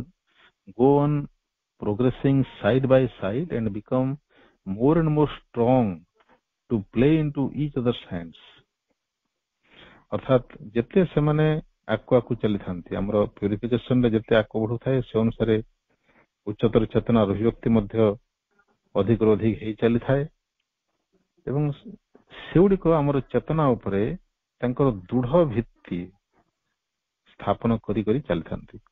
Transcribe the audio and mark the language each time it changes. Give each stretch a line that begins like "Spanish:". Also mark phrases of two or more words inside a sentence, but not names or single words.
English: go on progressing side by side and become more and more strong to play into each other's hands.
Odia: ଅର୍ଥାତ୍ ଯେତେ ସେମାନେ ଆଗକୁ ଆଗକୁ ଚାଲିଥାନ୍ତି, ଆମର ପ୍ୟୁରିଫିକେସନରେ ଯେତେ ଆଗକୁ ବଢୁଥାଏ ସେ ଅନୁସାରେ ଉଚ୍ଚତର ଚେତନା ଅଭିବ୍ୟକ୍ତି ମଧ୍ୟ ଅଧିକରୁ ଅଧିକ ହେଇ ଚାଲିଥାଏ, ଏବଂ ସେଗୁଡିକ ଆମର ଚେତନା ଉପରେ ତାଙ୍କର ଦୃଢ ଭିତ୍ତି ସ୍ଥାପନ କରି କରି ଚାଲିଥାନ୍ତି।